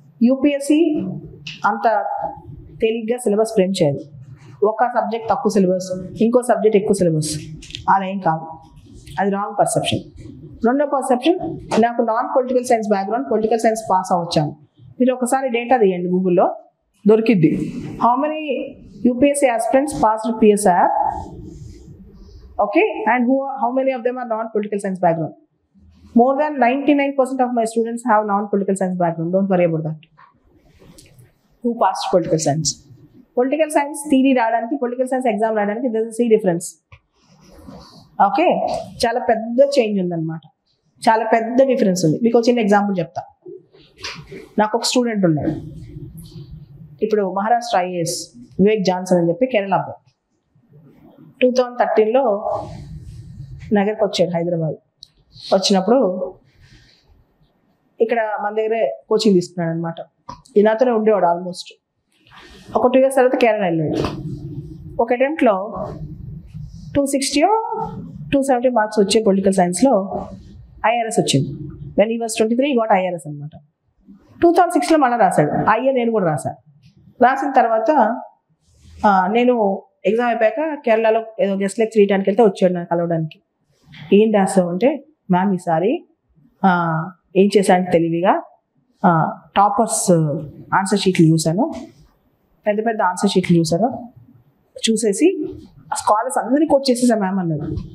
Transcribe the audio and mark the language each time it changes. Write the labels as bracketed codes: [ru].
[te] UPSC అంత తేలిగ్గా syllabus frame చేయదు. ఒక సబ్జెక్ట్ తక్కువ సిలబస్, ఇంకో సబ్జెక్ట్ ఎక్కువ సిలబస్, అలా ఏం కాదు. అది రాంగ్ పర్సెప్షన్. రెండో పర్సెప్షన్, నాకు non political science background, political science pass అవ్వచ్చాను. మీరు ఒకసారి డేటా తీయండి గూగుల్లో, దొరికిద్ది. [en] How many UPSC aspirants passed PSR? Okay, and how many of them are non-political science background? More than 99% of my students have non-political science background. Don't worry about that. Who passed political science? Political science theory [te] రాయడానికి, [en] political science exam రాయడానికి there is a difference. [te] Okay, చాలా పెద్ద change ఉందన్నమాట, చాలా పెద్ద difference ఉంది. మీకు చిన్న ఎగ్జాంపుల్ చెప్తా. నాకు ఒక స్టూడెంట్ ఉన్నాడు, ఇప్పుడు మహారాష్ట్ర IAS వివేక్ జాన్సన్ అని చెప్పి కేరళ అబ్బాయి. 2013లో నగర్కి వచ్చాడు, హైదరాబాద్. వచ్చినప్పుడు ఇక్కడ మన దగ్గరే కోచింగ్ తీసుకున్నాడు అనమాట. ఈనాతోనే ఉండేవాడు ఆల్మోస్ట్. ఒక 2 years తర్వాత కేరళ వెళ్ళాడు. ఒక అటెంప్ట్లో 260 or 270 మార్క్స్ వచ్చే పొలిటికల్ సైన్స్లో IRS వచ్చింది. [en] when he was 23 he got IRS [te] అనమాట. 2006లో మళ్ళీ రాశాడు. నేను కూడా రాశాను. రాసిన తర్వాత నేను ఎగ్జామ్ అయిపోయాక కేరళలో ఏదో గెస్ట్ లెక్చర్ చేయడానికి వెళ్తే వచ్చాడు నాకు కలవడానికి. ఏం రాస్తావు అంటే, మ్యామ్ ఈసారి ఏం చేశాను తెలివిగా టాపర్స్ ఆన్సర్ షీట్లు చూశాను, పెద్ద పెద్ద ఆన్సర్ షీట్లు చూసేసి స్కాలర్స్ అందరినీ కోట్ చేసేసా మ్యామ్ అన్నాడు.